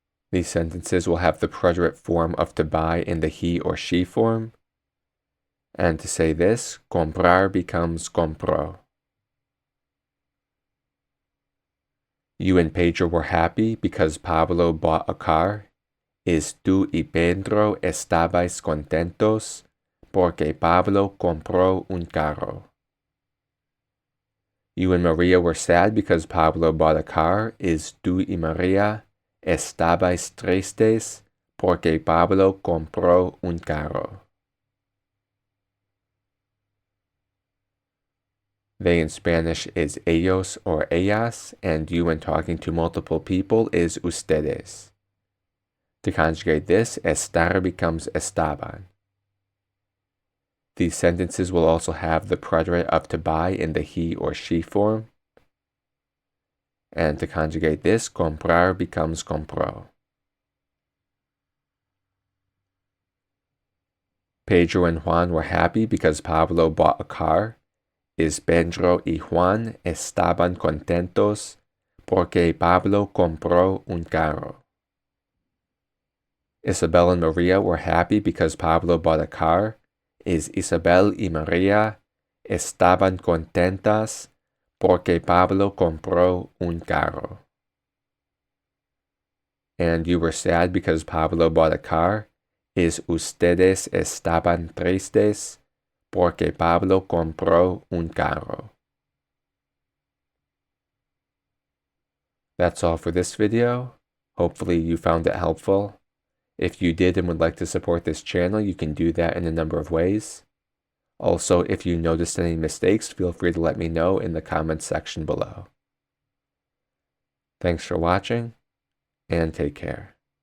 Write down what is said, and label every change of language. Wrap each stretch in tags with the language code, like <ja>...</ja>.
<en>These sentences will have the preterite form of to buy in the he or she form. And to say this, comprar becomes compró. You and Pedro were happy because Pablo bought a car.</en> <es>Is tú y Pedro estabais contentos porque Pablo compró un carro.</es> <en>You and Maria were sad because Pablo bought a car.</en> <es>Is tú y Maria estabais tristes porque Pablo compró un carro.</es> <en>They in Spanish is ellos or ellas, and you when talking to multiple people is ustedes. To conjugate this, estar becomes estaban. These sentences will also have the preterite of to buy in the he or she form. And to conjugate this, comprar becomes compró. Pedro and Juan were happy because Pablo bought a car.</en> <es>Pedro y Juan estaban contentos porque Pablo compró un carro.</es> <en>Isabel and Maria were happy because Pablo bought a car.</en> <es>Isabel y Maria estaban contentas porque Pablo compró un carro.</es> <en>And you were sad because Pablo bought a car.</en> <es>Ustedes estaban tristes porque Pablo compró un carro.</es> <en>That's all for this video. Hopefully you found it helpful. If you did and would like to support this channel, you can do that in a number of ways. Also, if you noticed any mistakes, feel free to let me know in the comments section below. Thanks for watching, and take care.</en>